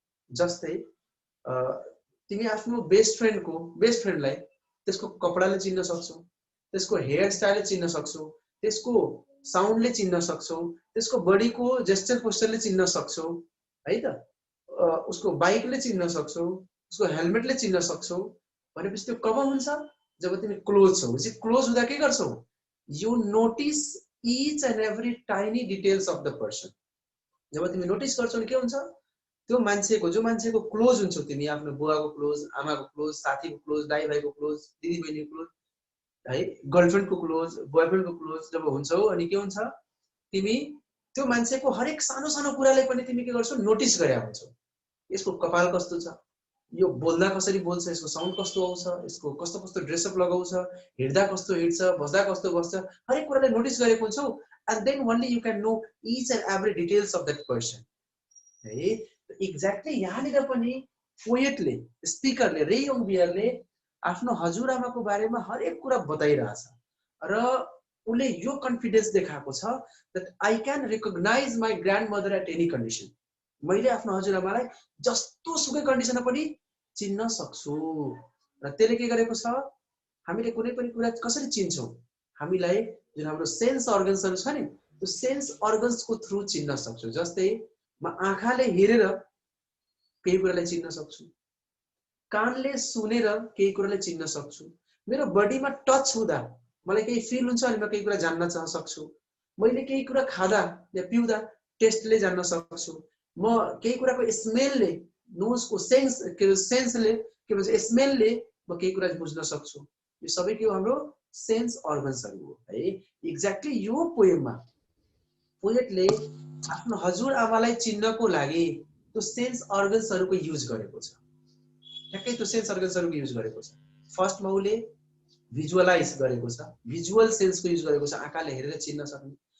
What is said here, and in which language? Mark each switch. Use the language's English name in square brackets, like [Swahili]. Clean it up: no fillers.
[Nepali] जस्तै तिमी आफ्नो बेस्ट फ्रेन्डलाई त्यसको कपडाले चिन्न सक्छौ, त्यसको हेयर स्टाइलले चिन्न सक्छौ, त्यसको साउन्डले चिन्न सक्छौ, त्यसको बडीको जेस्चर पोस्चरले चिन्न सक्छौ है त, उसको बाइकले चिन्न सक्छौ, उसको हेलमेटले चिन्न सक्छौ। भनेपछि त्यो कब हुन्छ, जब तिमी क्लोज छौ। चाहिँ क्लोज हुँदा के गर्छौ, [English] You notice each and every tiny details of the person. [Nepali] जब तिमी नोटिस गर्छौ नि के हुन्छ, त्यो मान्छेको, जो मान्छेको क्लोज हुन्छौ तिमी, आफ्नो बुवाको क्लोज, आमाको क्लोज, साथीको क्लोज, दाइ भाइको क्लोज, दिदी बहिनीको क्लोज है, गर्लफ्रेन्डको क्लोज, बोयफ्रेन्डको क्लोज जब हुन्छौ, अनि के हुन्छ, तिमी त्यो मान्छेको हरेक सानो सानो कुरालाई पनि तिमी के गर्छौ, नोटिस गरेका हुन्छौ। यसको कपाल कस्तो छ, यो बोल्दा कसरी बोल्छ, यसको साउन्ड कस्तो आउँछ, यसको कस्तो कस्तो ड्रेसअप लगाउँछ, हिँड्दा कस्तो हिँड्छ, बस्दा कस्तो बस्छ, हरेक कुरालाई नोटिस गरेको हुन्छौ। [English] And then only you can know each and every details of that person है। [Nepali] एक्ज्याक्टली यहाँनिर पनि पोएटले, स्पिकरले, रेयोङ बियरले आफ्नो हजुरआमाको बारेमा हरेक कुरा बताइरहेछ र उसले यो कन्फिडेन्स देखाएको छ [English] that I can recognize my grandmother at any condition, [Nepali] मैले आफ्नो हजुरआमालाई जस्तो सुकै कन्डिसनमा पनि चिन्न सक्छु। र त्यसले के गरेको छ, हामीले कुनै पनि कुरा कसरी चिन्छौँ, हामीलाई जुन हाम्रो सेन्स अर्गन्सहरू छ नि, त्यो सेन्स अर्गन्सको थ्रु चिन्न सक्छौँ। जस्तै म आँखाले हेरेर केही कुरालाई चिन्न सक्छु, कानले सुनेर केही कुरालाई चिन्न सक्छु, मेरो बडीमा टच हुँदा मलाई केही फिल हुन्छ अनि म केही कुरा जान्न सक्छु, मैले केही कुरा खाँदा या पिउँदा टेस्टले जान्न सक्छु, म केही कुराको स्मेलले, नोजको सेन्सले के भन्छ स्मेलले म केही कुरा बुझ्न सक्छु। यो सबै के हो, हाम्रो सेन्स अर्गन्सहरू हो है। एक्ज्याक्टली यो पोएममा पोएटले आफ्नो हजुरआमालाई चिन्नको लागि त्यो सेन्स अर्गन्सहरूको युज गरेको छ। ठ्याक्कै त्यो सेन्स अर्गन्सहरूको युज गरेको छ। फर्स्टमा उसले भिजुअलाइज गरेको छ, भिजुअल सेन्सको युज गरेको छ, आँखाले हेरेर चिन्न सक्ने।